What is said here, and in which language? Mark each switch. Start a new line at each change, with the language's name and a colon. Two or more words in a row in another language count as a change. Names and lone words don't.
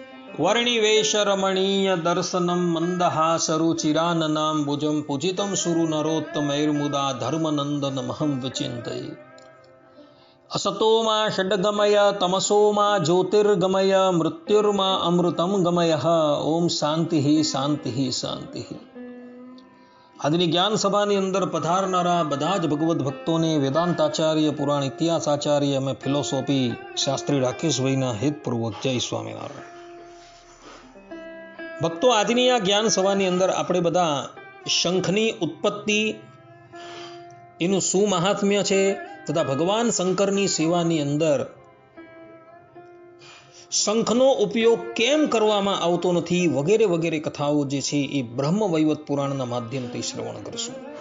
Sanskrit: वर्णिवेश रमणीय दर्शनम मंदहासरुचिराननां भुजं पूजितं सुरु नरोत्तमैर्मुदा धर्मनंदन महं विचिन्तये। असतो मा षड्गमय तमसो मा ज्योतिर्गमय मृत्युर्मा अमृतं गमय। ओम शांति शांति शांति।
Gujarati: આજની જ્ઞાન સભાની અંદર પધારનારા બધા જ ભગવદ્ ભક્તોને વેદાંતાચાર્ય, પુરાણ ઇતિહાસાચાર્ય અને ફિલોસોફી શાસ્ત્રી રાકેશભાઈના હિતપૂર્વક જય સ્વામિનારાયણ. ભક્તો, આજની આ જ્ઞાન સભાની અંદર આપણે બધા શંખની ઉત્પત્તિ, એનું શું મહાત્મ્ય છે તથા ભગવાન શંકરની સેવાની અંદર શંખનો ઉપયોગ કેમ કરવામાં આવતો નથી વગેરે વગેરે કથાઓ જે છે એ બ્રહ્મ વૈવત પુરાણના માધ્યમથી શ્રવણ કરશું.